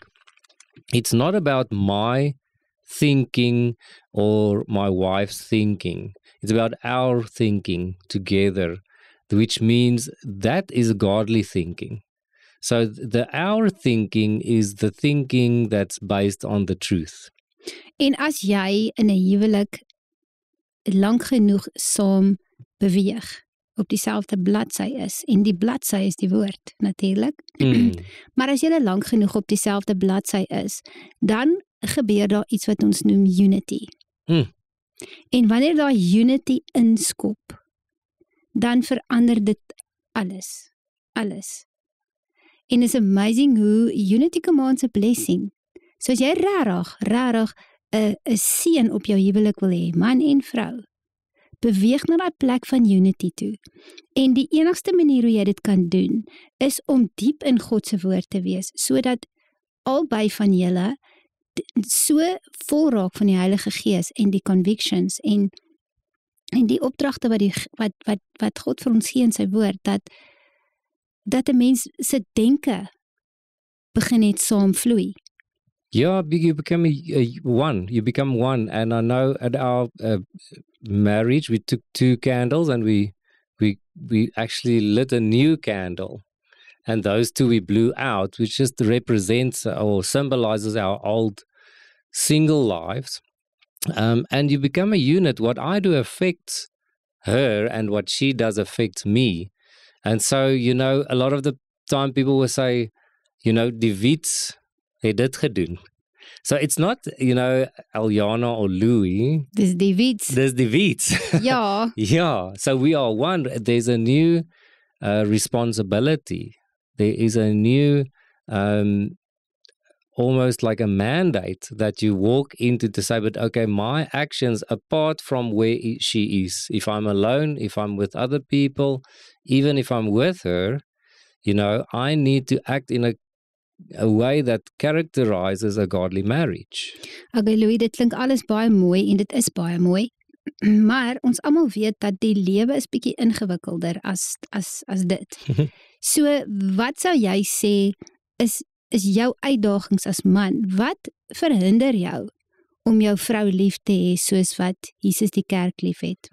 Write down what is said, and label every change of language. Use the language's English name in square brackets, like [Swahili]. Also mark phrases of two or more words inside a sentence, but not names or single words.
[English] It's not about my thinking or my wife's thinking. It's about our thinking together, which means that is godly thinking. So our thinking is the thinking that's based on the truth. [Afrikaans] En as jy in 'n huwelik lank genoeg saam beweeg, op dieselfde bladsy is, en die bladsy is die woord, natuurlik. Maar as jy lank genoeg op dieselfde bladsy is, dan gebeur daar iets wat ons noem unity. En wanneer daar unity inskop, dan verander dit alles. Alles. [English] En it's amazing hoe unity commands a blessing. [Afrikaans] So as jy rarig 'n seën op jou huwelik wil hê, man en vrou, beweeg na daai plek van unity toe. En die enigste manier hoe jy dit kan doen, is om diep in God se woord te wees, sodat albei van julle so vol raak van die Heilige Gees en die convictions en die opdragte wat God vir ons gee in sy woord, dat 'n mens se denke begin net saam vloei. [English] Yeah, you become one. You become one. And I know at our marriage, we took 2 candles and we actually lit a new candle. And those 2 we blew out, which just represents or symbolizes our old single lives. And you become a unit. What I do affects her, and what she does affects me. And so, a lot of the time people will say, [Afrikaans] die Wiets het dit gedoen. [English] So it's not, Aljana or Louis. [Afrikaans] Dis die Wiets. [English] There's the Wiets. [Afrikaans] Ja. [English] Yeah. So we are one. There's a new responsibility. There is a new, almost like a mandate that you walk into to say, but okay, my actions apart from where she is, if I'm alone, if I'm with other people, even if I'm with her, I need to act in a way that characterizes a godly marriage. [Afrikaans] Okay, Louis, dit klink alles baie mooi en dit is baie mooi. Maar ons almal weet dat die lewe is bietjie ingewikkelder as dit. So, wat sou jy sê is jou uitdagings as man? Wat verhinder jou om jou vrou lief te hê soos wat Jesus die kerk liefhet?